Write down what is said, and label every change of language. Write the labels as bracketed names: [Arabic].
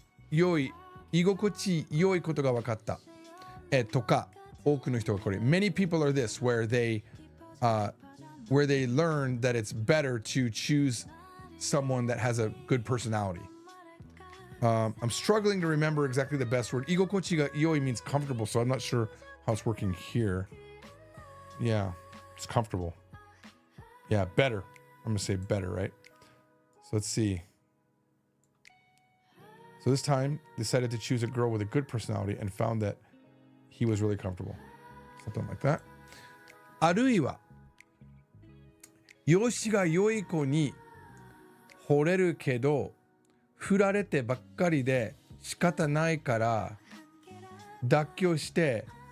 [Japanese] 居心地良いことが分かった。とか、多くの人がこれ。 [English] Many people are this, where they learn that it's better to choose someone that has a good personality. I'm struggling to remember exactly the best word. [Japanese] Igokochi ga ioi [English] means comfortable, so I'm not sure how it's working here. Yeah, it's comfortable. Yeah, better. I'm gonna say better, right? So let's see. So this time, decided to choose a girl with a good personality and found that he was really comfortable. Something like that. [Japanese] あるいは、容姿が良い子に惚れるけど、振られてばっかりで仕方ないから妥協して